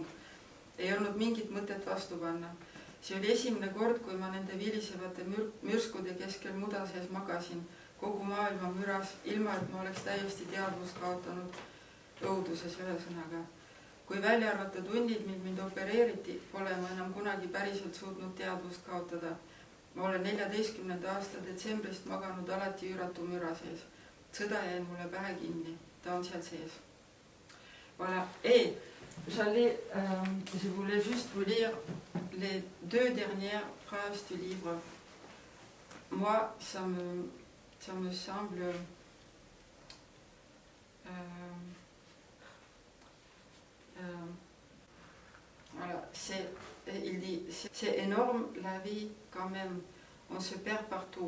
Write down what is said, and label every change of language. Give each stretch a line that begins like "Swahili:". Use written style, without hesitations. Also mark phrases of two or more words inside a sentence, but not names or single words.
Estonian: Ei olnud mingit mõtet vastu panna. See oli esimene kord, kui ma nende vilisevate mürskude keskel muda sees magasin, kogu maailma müras, ilma et ma oleks täiesti teadvust kaotanud õuduses ühesõnaga. Kui välja arvata tunnid, mil mind opereeriti, pole ma enam kunagi päriselt suutnud teadvust kaotada. Ma olen 14. aasta detsembrist maganud alati üüratu müra sees. Sõda jäi mulle pähe kinni. Ta on seal sees.
French: Voilà. Et je voulais juste vous lire les 2 dernières phrases du livre. Moi, ça me semble voilà, il dit, c'est énorme la vie quand même, on se perd partout.